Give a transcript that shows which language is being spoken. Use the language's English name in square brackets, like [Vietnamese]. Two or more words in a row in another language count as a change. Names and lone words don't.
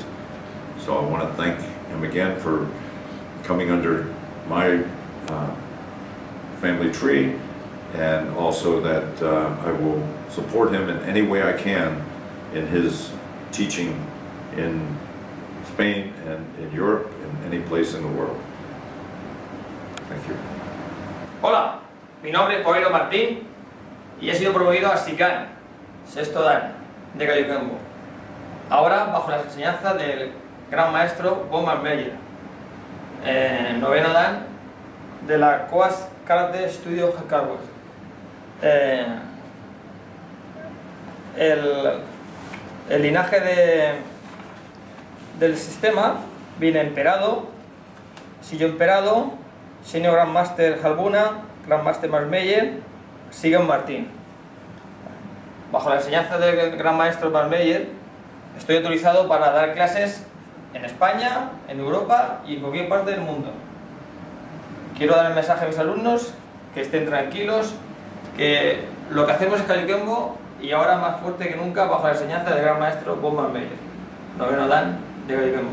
[English] So I want to thank him again for coming under my family tree, and also that I will support him in any way I can in his teaching in Spain and in Europe and any place in the world. Thank you. [Spanish] Hola, mi nombre es Paulino Martin y he sido promovido a Sigung, sexto dan de Kajukenbo. Ahora bajo la enseñanza del gran maestro Bob Maschmeier, noveno dan de la Coast Karate Studio Hardware. El linaje del sistema viene emperado, Sigung emperado, Senior Grand Master Halbuna, Grand Master Maschmeier, Sigung Martin. Bajo la enseñanza del gran maestro Maschmeier estoy autorizado para dar clases en España, en Europa y en cualquier parte del mundo. Quiero dar el mensaje a mis alumnos que estén tranquilos, que lo que hacemos es Kajukenbo y ahora más fuerte que nunca bajo la enseñanza del gran maestro Bob Maschmeier, noveno dan de Kajukenbo.